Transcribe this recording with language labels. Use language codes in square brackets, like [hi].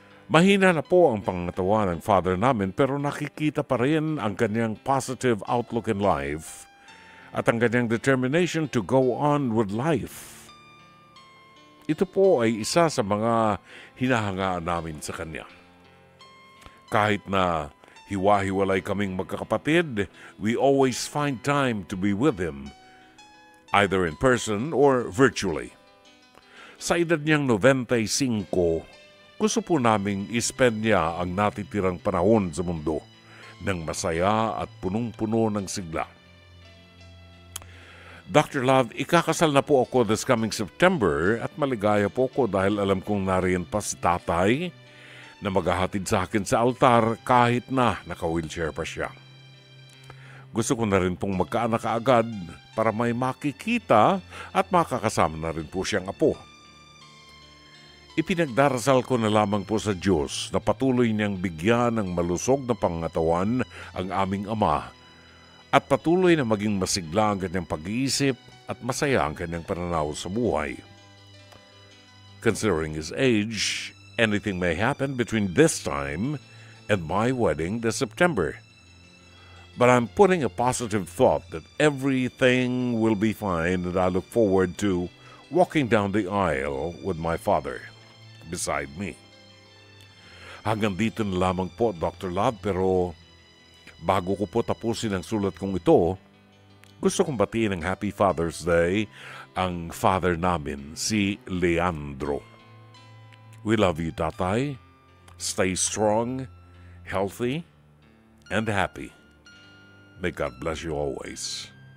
[tl] Mahina na po ang pangatawan ng father namin pero nakikita pa rin ang kanyang [en] positive outlook in life [tl] at ang kanyang [en] determination to go on with life. [tl] Ito po ay isa sa mga hinahangaan namin sa kanya. Kahit na hiwa-hiwalay kaming magkakapatid, [en] we always find time to be with him, either in person or virtually. [tl] Sa edad niyang 95, gusto po naming ispend niya ang natitirang panahon sa mundo ng masaya at punong-puno ng sigla. Dr. Love, ikakasal na po ako [en] this coming September [tl] at maligaya po ako dahil alam kong nariyan pa si tatay na maghahatid sa akin sa altar kahit na naka-wheelchair pa siya. Gusto ko na rin pong magkaanak agad para may makikita at makakasama na rin po siyang apo. Ipinagdarasal ko na lamang po sa Diyos na patuloy niyang bigyan ng malusog na pangatawan ang aming ama at patuloy na maging masigla ang kanyang pag-iisip at masaya ang kanyang pananaw sa buhay. [en] Considering his age, anything may happen between this time and my wedding this September. But I'm putting a positive thought that everything will be fine and I look forward to walking down the aisle with my father beside me. [tl] Hanggang dito na lamang po, Dr. Love, pero bago ko po tapusin ang sulat kong ito, gusto kong batiin ng [en] Happy Father's Day [tl] ang father namin, si Leandro. [en] We love you, Tatay. Stay strong, healthy, and happy. May God bless you always.